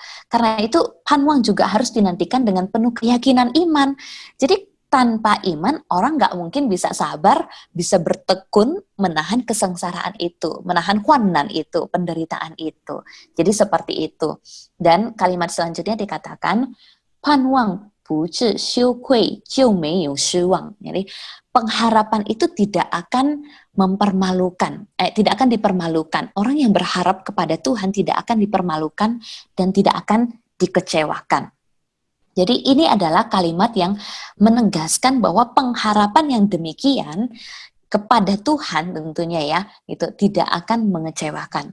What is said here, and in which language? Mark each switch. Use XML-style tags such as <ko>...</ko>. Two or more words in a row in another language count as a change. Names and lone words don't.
<id>Karena itu panwang juga harus dinantikan dengan penuh keyakinan iman. Jadi tanpa iman orang nggak mungkin bisa sabar, bisa bertekun menahan kesengsaraan itu, menahan huanan itu, penderitaan itu. Jadi seperti itu. Dan kalimat selanjutnya dikatakan</id> <zh>盼望不致羞愧就没有失望.</zh> <id>Jadi pengharapan itu tidak akan tidak akan dipermalukan. Orang yang berharap kepada Tuhan tidak akan dipermalukan dan tidak akan dikecewakan. Jadi ini adalah kalimat yang menegaskan bahwa pengharapan yang demikian kepada Tuhan tentunya ya, itu tidak akan mengecewakan.</id>